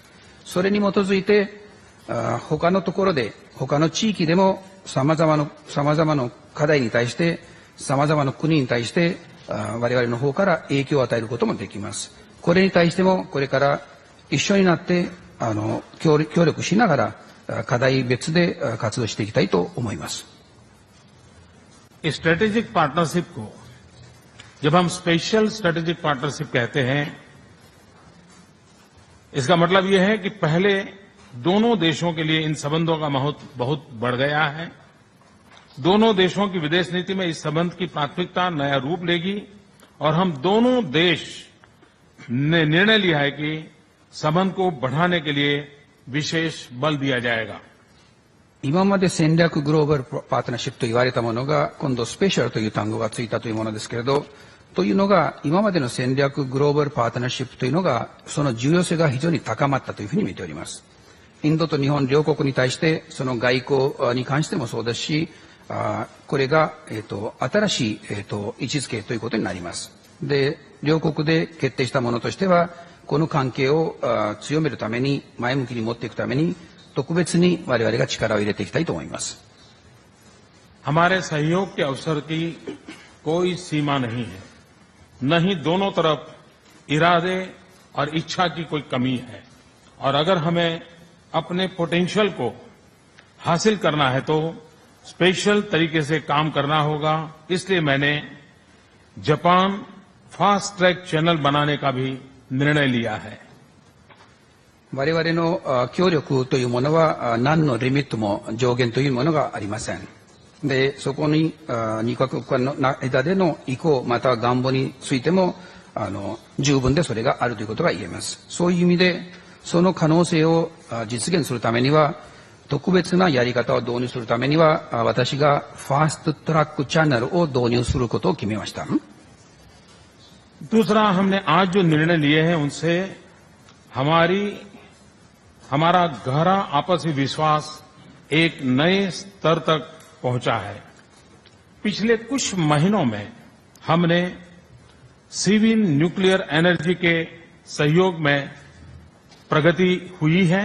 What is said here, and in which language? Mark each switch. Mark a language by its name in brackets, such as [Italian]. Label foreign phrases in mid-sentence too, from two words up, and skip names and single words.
[Japanese] それに基づいて他のところで、他の地域でも様々な課題に対して、様々な国に対して、我々の方から影響を与えることもできます。これに対しても、これから一緒になって、協力しながら、 課題別で活動していきたいと思います。 [English] strategic partnership [Hindi] को जब हम [English] special strategic partnership [Hindi] कहते हैं, इसका मतलब यह है कि पहले दोनों देशों के लिए इन संबंधों का महत्व बहुत बढ़ गया है। दोनों देशों की विदेश नीति में इस संबंध की प्राथमिकता नया रूप लेगी और हम दोनों देश ने निर्णय लिया है कि संबंध को बढ़ाने के लिए विशेष बल दिया जाएगा। [Japanese] 今まで戦略グローバルパートナーシップと言われたものが、今度スペシャルという単語がついたというものですけれど、というのが、今までの戦略グローバルパートナーシップというのが、その重要性が非常に高まったというふうに見ております。インドと日本両国に対して、その外交に関してもそうですし、これが、新しい、位置づけということになります。で、両国で決定したものとしては、この関係を強めるために、前向きに持っていくために、特別に我々が力を入れていきたいと思います。 [Hindi] हमारे सहयोग के अवसर की कोई सीमा नहीं है, न ही दोनों तरफ इरादे और इच्छा की कोई कमी है। और अगर हमें अपने पोटेंशियल को हासिल करना है तो स्पेशल तरीके से काम करना होगा। इसलिए मैंने जापान [English] fast track channel [Hindi] बनाने का भी निर्णय लिया है। [Japanese] 我々の協力というものは何のリミットも上限というものがありません。で、そこに2カ国間の間での意向または願望についても十分でそれがあるということが言えます。そういう意味でその可能性を実現するためには特別なやり方を導入するためには私がファーストトラックチャンネルを導入することを決めました。 [Hindi] दूसरा, हमने आज जो निर्णय लिए हैं उनसे हमारा गहरा आपसी विश्वास एक नए स्तर तक पहुंचा है। पिछले कुछ महीनों में हमने [English] civil nuclear energy [Hindi] के सहयोग में प्रगति हुई है।